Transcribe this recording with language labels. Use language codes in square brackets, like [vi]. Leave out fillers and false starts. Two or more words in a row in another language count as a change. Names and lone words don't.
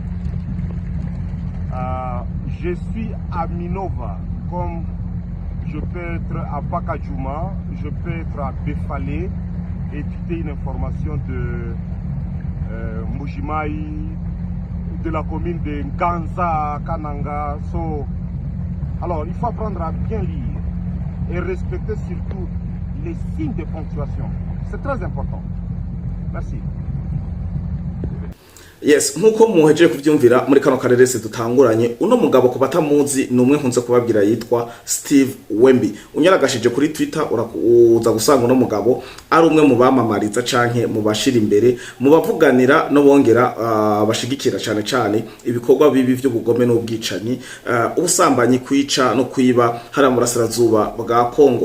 [fr] Je suis à Minova, comme je peux être à Bakadjouma, je peux être à Befalé et tweeter une information de Moujimaï, de la commune de Nganza, Kananga. Alors, il faut apprendre à bien lire et respecter surtout les signes de ponctuation. C'est très important. Merci. [rn] Yes, nkuko muhejeje kuvyumvira muri kano karere se dutanguranye uno mugabo ku batamuzi numwe nkunze kubabwira yitwa Steve Wemby. Unyaragashije kuri Twitter urakuza gusanga uno mugabo ari umwe mu bamamariza canke mu bashira imbere mu bavuganira no bongera bashigikira cyane ibikorwa bibi byo bugome n'ubwicanyi ubusambanyi kwica no kwiba hari amurasirazuba bwa Kongo.